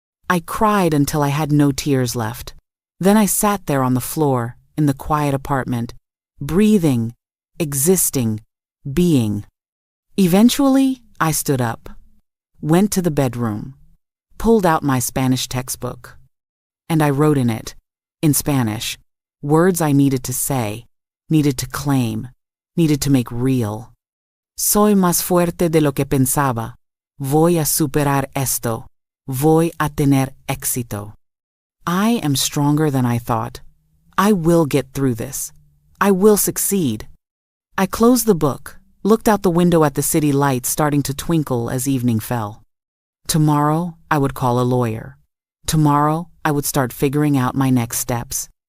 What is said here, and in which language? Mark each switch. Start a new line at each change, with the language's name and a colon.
English: I cried until I had no tears left. Then I sat there on the floor, in the quiet apartment, breathing, existing, being. Eventually, I stood up, went to the bedroom, pulled out my Spanish textbook, and I wrote in it, in Spanish, words I needed to say, needed to claim, needed to make real.
Spanish: Soy más fuerte de lo que pensaba. Voy a superar esto. Voy a tener éxito.
English: I am stronger than I thought. I will get through this. I will succeed. I closed the book, looked out the window at the city lights starting to twinkle as evening fell. Tomorrow, I would call a lawyer. Tomorrow, I would start figuring out my next steps.